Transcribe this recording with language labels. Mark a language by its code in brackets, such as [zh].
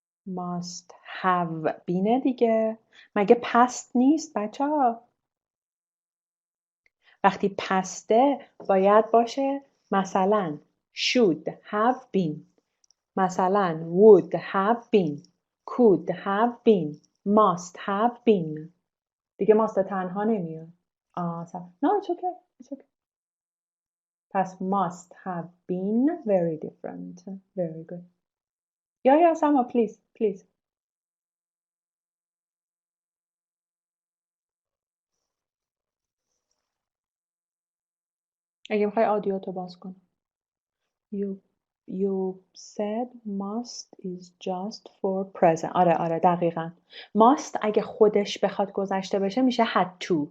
[en] Must have been دیگه. [fa] مگه past نیست بچه ها؟ وقتی پسته باید باشه مثلا should have been. [en] مثلا would have been. could have been. must have been. [fa] دیگه must تنها نمیاد. [en] No, it's okay. It's okay. [fa] پس [en] must have been very different. Very good. Yeah, Sama, please. [fa] اگه میخوای آدیو تو باز کن. [en] You said must is just for present. [fa] آره دقیقاً. must اگه خودش بخواد گذشته بشه میشه had to.